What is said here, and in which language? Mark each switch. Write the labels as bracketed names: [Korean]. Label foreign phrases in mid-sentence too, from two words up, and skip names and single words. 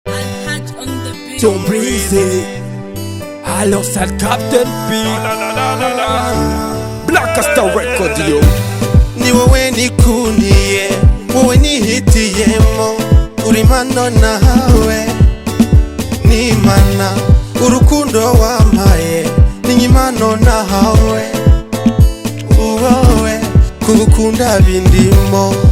[English] Alhaj on the beat. Tom Breezy. [French] Alors, sale [English] Captain P. Black Star Record, yo. [Kinyarwanda] Ni wowe nikundiye, wowe nihitiyemo, uri mano nahawe, ni mana. Urukundo wampaye, ni impano nahawe, uwowe, kugukunda bindimo.